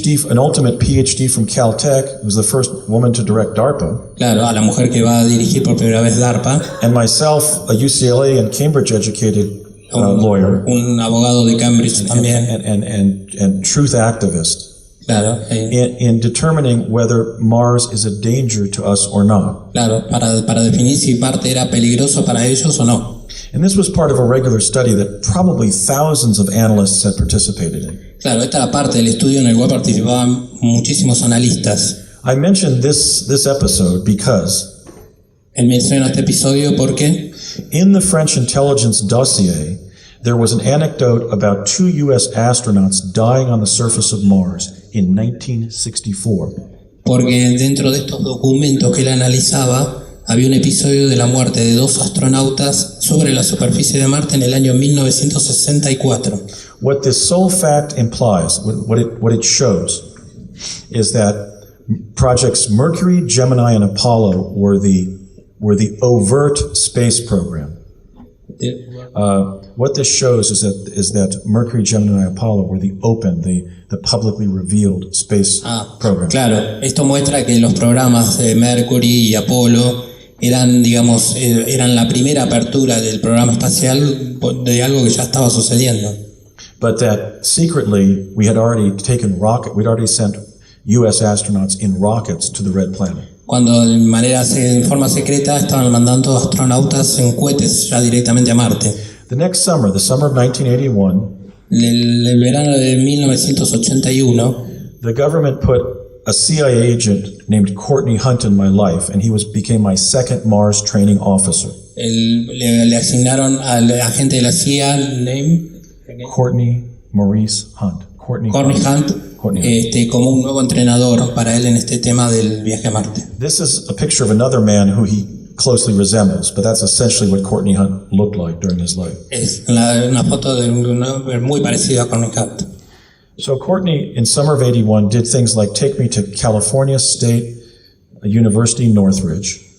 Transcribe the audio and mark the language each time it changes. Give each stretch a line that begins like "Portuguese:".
English: An ultimate PhD from Caltech, who was the first woman to direct DARPA.
Spanish: Claro, a la mujer que va a dirigir por primera vez DARPA.
English: And myself, a UCLA and Cambridge-educated lawyer.
Spanish: Un abogado de Cambridge también.
English: And truth activist.
Spanish: Claro.
English: In determining whether Mars is a danger to us or not.
Spanish: Claro, para definir si Marte era peligroso para ellos o no.
English: And this was part of a regular study that probably thousands of analysts had participated in.
Spanish: Claro, esta era parte del estudio en el cual participaban muchísimos analistas.
English: I mentioned this episode because
Spanish: Menciono este episodio porque
English: in the French intelligence dossier, there was an anecdote about 2 U.S. astronauts dying on the surface of Mars in 1964.
Spanish: Porque dentro de estos documentos que él analizaba, había un episodio de la muerte de 2 astronautas sobre la superficie de Marte en el año 1964.
English: What this sole fact implies, what it shows, is that projects Mercury, Gemini, and Apollo were the overt space program. What this shows is that Mercury, Gemini, and Apollo were the open, the publicly revealed space program.
Spanish: Claro, esto muestra que los programas de Mercury y Apolo eran la primera apertura del programa espacial de algo que ya estaba sucediendo.
English: But that secretly we'd already sent U.S. astronauts in rockets to the Red Planet.
Spanish: cuando en forma secreta estaban mandando astronautas en cohetes ya directamente a Marte.
English: The next summer, the summer of 1981,
Spanish: El verano de 1981,
English: the government put a CIA agent named Courtney Hunt in my life, and he became my second Mars training officer.
Spanish: le asignaron al agente de la CIA, Courtney Maurice Hunt. Courtney Hunt, como un nuevo entrenador para él en este tema del viaje a Marte.
English: This is a picture of another man who he closely resembles, but that's essentially what Courtney Hunt looked like during his life.
Spanish: Es una foto de un hombre muy parecido a Courtney Hunt.
English: So Courtney, in summer of 81, did things like take me to California State University, Northridge.